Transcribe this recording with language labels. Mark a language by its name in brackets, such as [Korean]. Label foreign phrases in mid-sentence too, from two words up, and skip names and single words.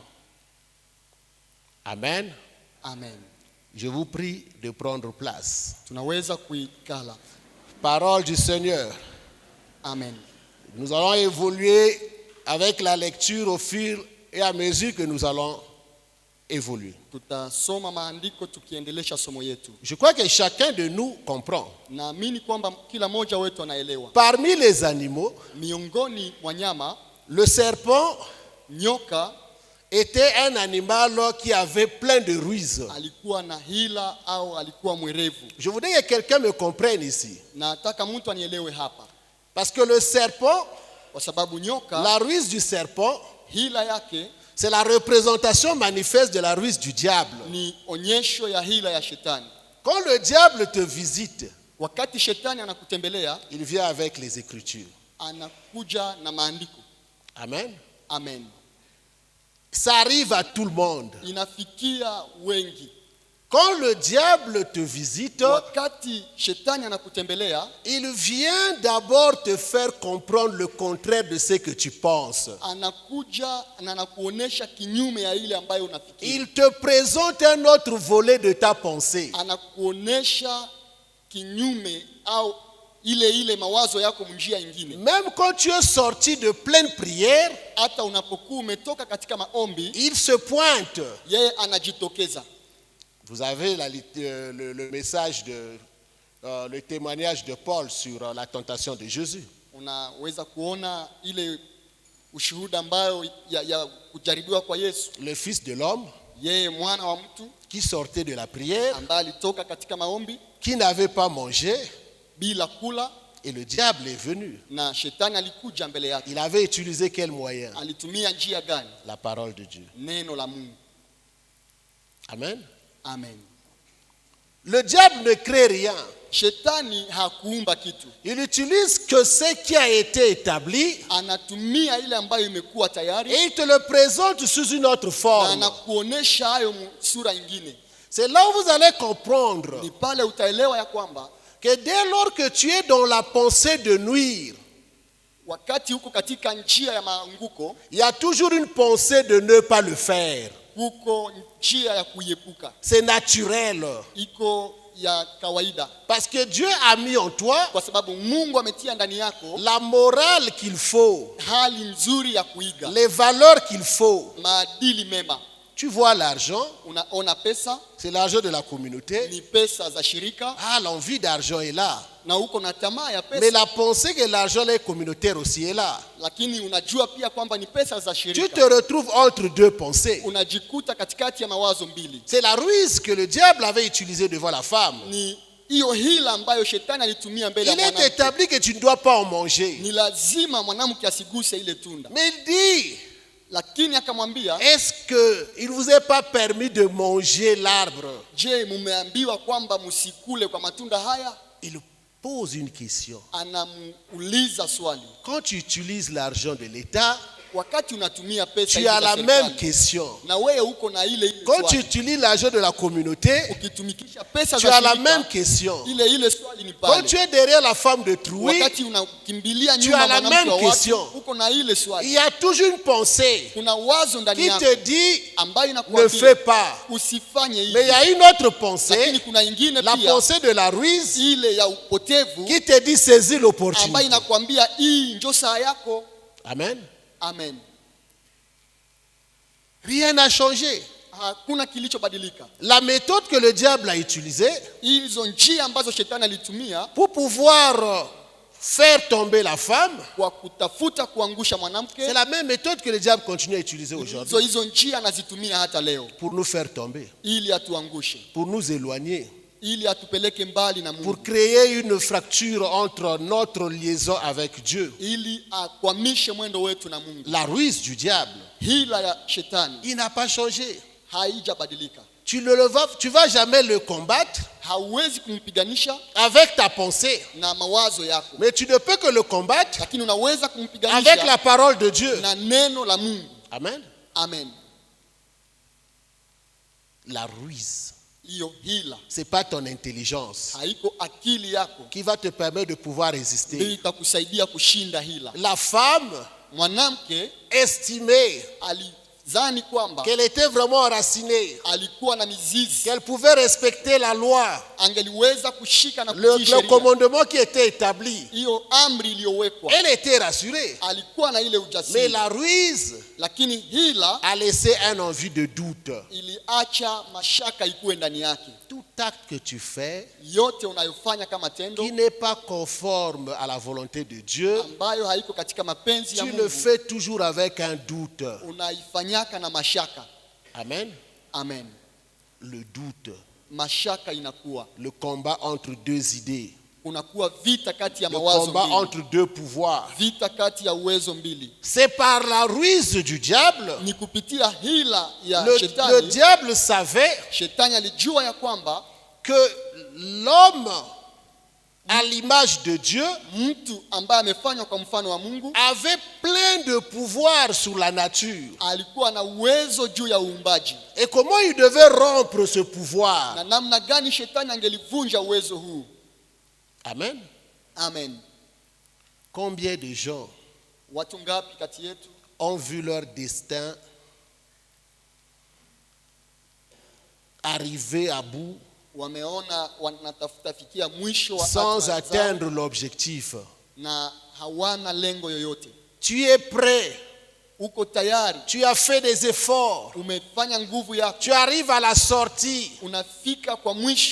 [French] Amen. [Swahili] Amen. [French] Je vous prie de prendre place. [Swahili] Tunaweza kuikala. [French] Parole du Seigneur. [Swahili] Amen. [French] Nous allons évoluer avec la lecture au fur et à mesure que nous allons évoluer. [Swahili] Tutasoma maandiko tukiendelesha somo yetu. [French] Je crois que chacun de nous comprend. [Swahili] Naamini kwamba kila mmoja wetu anaelewa. [French] Parmi les animaux, [Swahili] Miongoni mwa nyama, [French] le serpent [Swahili] nyoka [French] était un animal qui avait plein de ruses. [Swahili] alikuwa na hila au alikuwa mwerevu. [French] Je voudrais que quelqu'un me comprenne ici. [Swahili] Nataka mtu anielewe hapa. [French] Parce que le serpent, [Swahili] Kwa sababu nyoka, [French] la ruse du serpent, [Swahili] hila yake [French] c'est la représentation manifeste de la ruse du diable. [Swahili] ni onyesho ya hila ya shetani. [French] Quand le diable te visite, [Swahili] Wakati shetani anakutembelea, [French] il vient avec les Écritures. [Swahili] anakuja na maandiko. [French] Amen. [Swahili] Amen. [French] Ça arrive à tout le monde. [Swahili] Inafikia wengi. [French] Quand le diable te visite, [Swahili] Wakati shetani anakutembelea, [French] il vient d'abord te faire comprendre le contraire de ce que tu penses. [Swahili] anakuja na anakuonesha kinyume ya ile ambayo unafikiri. [French] Il te présente un autre volet de ta pensée. [Swahili] Anakuonesha kinyume au ile mawazo yako njia nyingine. [French] Même quand tu es sorti de pleine prière, [Swahili] Hata unapokuwa umetoka katika maombi, [French] il se pointe. [Swahili] yeye anajitokeza. [French] Vous avez le message, le témoignage de Paul sur la tentation de Jésus. [Swahili] Unaweza kuona ile ushuhuda ambayo ya kujaribiwa kwa Yesu. [French] Le fils de l'homme [Swahili] Yeye mwana wa mtu [French] qui sortait de la prière, [Swahili] ambaye alitoka katika maombi [French] qui n'avait pas mangé, [Swahili] bila kula, [French] et le diable est venu. [Swahili] na shetani alikuja mbele yake. [French] Il avait utilisé quel moyen? [Swahili] Alitumia njia gani? [French] La parole de Dieu. [Swahili] Neno la Mungu. [French] Amen. [Swahili] Amen. [French] Le diable ne crée rien. [Swahili] Shetani hakuumba kitu. [French] Il utilise que ce qui a été établi [Swahili] Anatumia ile ambayo imekuwa tayari, [French] et il te le présente sous une autre [Swahili] na [French] forme. [Swahili] anakuonesha hayo sura nyingine. [French] C'est là où vous allez comprendre [Swahili] Ni pale utaelewa ya kwamba [French] que dès lors que tu es dans la pensée de nuire, [Swahili] wakati huko katika njia ya maanguko, [French] il y a toujours une pensée de ne pas le faire. [Swahili] huko njia ya kuiepuka. [French] C'est naturel. [Swahili] Iko ya kawaida. [French] Parce que Dieu a mis en toi [Swahili] Kwa sababu Mungu ametia ndani yako [French] la morale qu'il faut, [Swahili] hali nzuri ya kuiga, [French] les valeurs qu'il faut. [Swahili] maadili mema. [French] Tu vois l'argent, [Swahili] Unaona pesa [French] c'est l'argent de la communauté. [Swahili] ni pesa za shirika, [French] Ah, l'envie d'argent est là. [Swahili] na uko na tamaa ya [French] Mais [Swahili] pesa, [French] la pensée que l'argent est communautaire aussi est là. [Swahili] lakini unajua pia kwamba ni pesa za [French] Tu te [Swahili] shirika. [French] retrouves entre deux pensées. [Swahili] Unajikuta katikati ya mawazo mbili. [French] C'est la ruse que le diable avait utilisée devant la femme. [Swahili] Ni hiyo hila ambayo shetani alitumia mbele ya [French] Il est [Swahili] mwanamke. [French] établi que tu ne dois pas en manger. [Swahili] Ni lazima mwanamke asiguse ile tunda, [French] Mais il dit, [Swahili] lakini akamwambia, [French] est-ce qu'il ne vous est pas permis de manger l'arbre? [Swahili] je, mumeambiwa kwamba msikule kwa matunda haya? [French] Il pose une question. [Swahili] Anamuuliza swali. [French] Quand tu utilises l'argent de l'État, [Swahili] Wakati unatumia pesa [French] tu as [Swahili] hizi za [French] la [Swahili] serikali, [French] même question. [Swahili] na wewe uko na ile [French] Quand tu [Swahili] swali, [French] utilises l'argent de la communauté, [Swahili] ukitumikisha pesa [French] tu [Swahili] za [French] as la [Swahili] shirika, [French] même question. [Swahili] ile swali ni [French] Quand tu [Swahili] pale. [French] es derrière la femme de Trouy, [Swahili] Wakati unakimbilia [French] tu [Swahili] nyuma [French] as la [Swahili] mwanamke wa [French] même [Swahili] watu, [French] question. [Swahili] uko na ile [French] il [Swahili] swali. [French] y a toujours une pensée [Swahili] Kuna wazo ndani [French] qui [Swahili] yako [French] te dit [Swahili] ambayo [French] ne [Swahili] inakuambia [French] fais pas. [Swahili] usifanye [French] Mais il [Swahili] hivi, [French] y a une autre [Swahili] lakini [French] pensée, [Swahili] kuna ingine [French] la [Swahili] pia, [French] pensée de la ruse, [Swahili] ile ya upotevu [French] qui te dit saisis [Swahili] ambayo [French] l'opportunité. [Swahili] inakwambia hii ndio saa yako. [French] Amen. [Swahili] Amen. [French] Rien n'a changé. [Swahili] Hakuna kilichobadilika. [French] La méthode que le diable a utilisée [Swahili] Hizo njia ambazo shetani alitumia [French] pour pouvoir faire tomber la femme, [Swahili] kwa kutafuta kuangusha mwanamke. [French] c'est la même méthode que le diable continue à utiliser aujourd'hui [Swahili] Hizo njia anazitumia hata leo [French] pour nous faire tomber, [Swahili] ili atuangushe, [French] pour nous éloigner, [Swahili] ili atupeleke mbali na Mungu, [French] pour créer une fracture entre notre liaison avec Dieu. [Swahili] ili akwamishe mwendo wetu na Mungu. [French] La ruse du diable, [Swahili] Hila ya shetani [French] il n'a pas changé. [Swahili] haijabadilika. [French] Tu vas jamais le combattre [Swahili] Hauwezi kumpiganisha [French] avec ta pensée, [Swahili] na mawazo yako, [French] mais tu ne peux que le combattre [Swahili] lakini unaweza [French] avec [Swahili] kumpiganisha [French] la parole de Dieu. [Swahili] na neno la Mungu. [French] Amen. [Swahili] Amen. [French] La ruse, [Swahili] Hiyo hila [French] c'est pas ton intelligence [Swahili] haiko akili yako [French] qui va te permettre de pouvoir [Swahili] ndio [French] résister. [Swahili] itakusaidia kushinda hila. [French] La femme [Swahili] Mwanamke [French] estimait [Swahili] alizani kwamba [French] qu'elle était vraiment enracinée, [Swahili] alikuwa na mizizi, [French] qu'elle pouvait respecter la loi, [Swahili] angeliweza kushika na [French] le [Swahili] kutii sheria. [French] commandement qui était établi. [Swahili] Hiyo amri iliyowekwa, [French] Elle était rassurée. [Swahili] alikuwa na ile [French] Mais [Swahili] ujasiri, [French] la ruse [Swahili] lakini hila [French] a laissé un envie de doute. [Swahili] iliacha mashaka ikuwe ndani yake. [French] Tout acte que tu fais [Swahili] Yote unayofanya kama tendo [French] qui n'est pas conforme à la volonté de Dieu, [Swahili] ambayo haiko katika mapenzi ya [French] tu le [Swahili] Mungu, [French] fais toujours avec un doute. [Swahili] unaifanyaka na mashaka. [French] Amen. [Swahili] Amen. [French] Le doute, [Swahili] Mashaka inakuwa, [French] le combat entre deux idées, [Swahili] kunakuwa vita kati ya [French] le [Swahili] mawazo [French] combat [Swahili] mbili, [French] entre deux pouvoirs. [Swahili] vita kati ya uwezo mbili. [French] C'est par la ruse du diable. [Swahili] Ni kupitia hila ya [French] Le [Swahili] shetani. [French] diable savait [Swahili] Shetani alijua ya kwamba [French] que l'homme, à l'image de Dieu, [Swahili] mtu ambaye amefanywa kwa mfano wa Mungu [French] avait plein de pouvoir sur la nature. [Swahili] alikuwa na uwezo juu ya uumbaji, [French] Et comment il devait rompre ce pouvoir? [Swahili] na namna gani shetani angelivunja uwezo huu. [French] Amen. [Swahili] Amen. [French] Combien de gens [Swahili] Watu ngapi kati yetu [French] ont vu leur destin arriver à bout [Swahili] wameona wanatafuta fikia mwisho wa [French] sans [Swahili] hatima zao [French] atteindre l'objectif? [Swahili] na hawana lengo yoyote. [French] Tu es prêt, [Swahili] Uko tayari, [French] tu as fait des efforts, [Swahili] umefanya nguvu yako, [French] tu arrives à la sortie. [Swahili] unafika kwa mwisho,